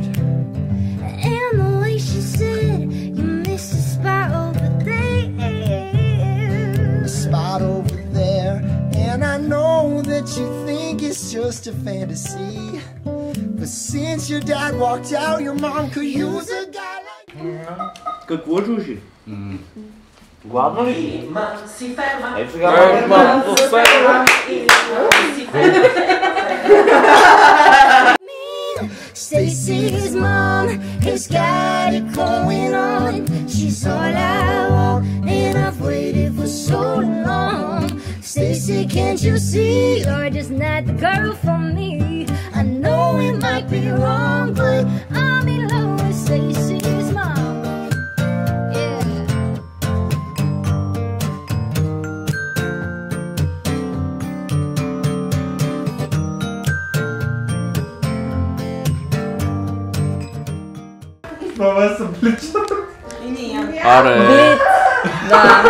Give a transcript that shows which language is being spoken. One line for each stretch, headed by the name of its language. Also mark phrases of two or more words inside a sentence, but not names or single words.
English: And the way she said, you missed a spot over there. A spot over there. And I know that you think it's just a fantasy. But since your dad walked out, your mom could use a guy like...
Bulgarian: Какво чуши? Гладно ли си? Си ферма. Ето сега малко ферма.
English: Stacy's mom has got it going on. She's all I want, and I've waited for so long. Stacy, can't you see you're just not the girl for me? I know it might be wrong, but I'm in love with Stacy's mom. Yeah.
Bulgarian: Това са плеча. И ние имаме. Аре. Блиц. Да.